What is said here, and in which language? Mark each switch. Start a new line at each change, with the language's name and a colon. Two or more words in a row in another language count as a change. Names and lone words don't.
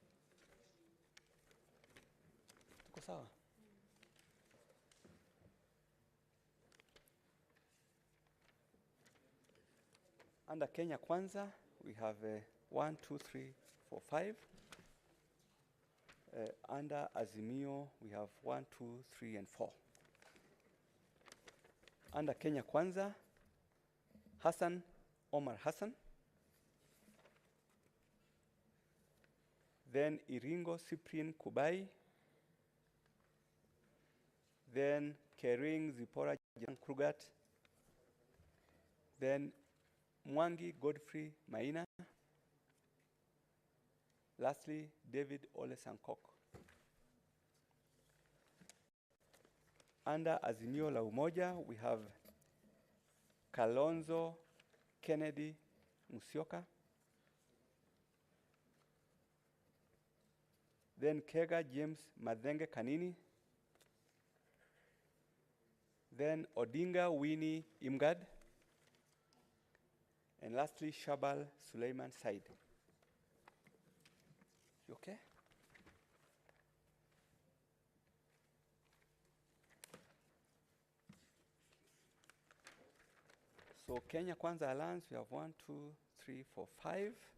Swahili: Tuko sawa?
English: Under Kenya Kwanza, we have 1, 2, 3, 4, 5. Under Azimio, we have 1, 2, 3, and 4. Under Kenya Kwanza, Hassan Omar Hassan. Then Iringo Cyprian Kubai. Then Kering Zipora Jan Krugat. Then Mwangi Godfrey Maina. Lastly, David Ole Sankok. Under Azimio la Umoja, we have Kalonzo Kennedy Musyoka. Then Kega James Madenge Kanini. Then Odinga Winnie Imgad. And lastly, Shabal Suleiman Said. You okay? So Kenya Kwanza Alliance, we have 1, 2, 3, 4, 5.